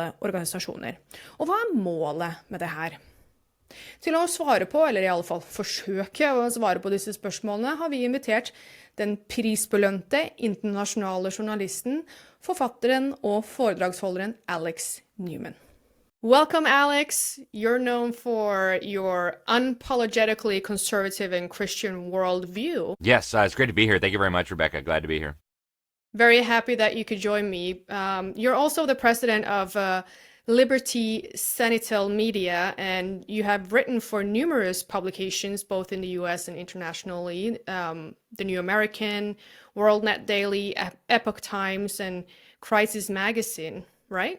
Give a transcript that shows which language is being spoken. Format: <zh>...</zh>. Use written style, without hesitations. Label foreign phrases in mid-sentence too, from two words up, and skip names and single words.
<no>Og hva er målet med det her? Til å svare på, eller i alle fall forsøke å svare på disse spørsmålene, har vi invitert den prisbelønte internasjonale journalisten, forfatteren og foredragsholderen Alex Newman.</no> <en>Welcome, Alex. You're known for your unapologetically conservative and Christian worldview. Yes, it's great to be here. Thank you very much, Rebecca. Glad to be here. Very happy that you could join me. You're also the president of Liberty Sentinel Media, and you have written for numerous publications, both in the US and internationally, the New American, WorldNet Daily, Epoch Times, and Crisis Magazine, right?</en>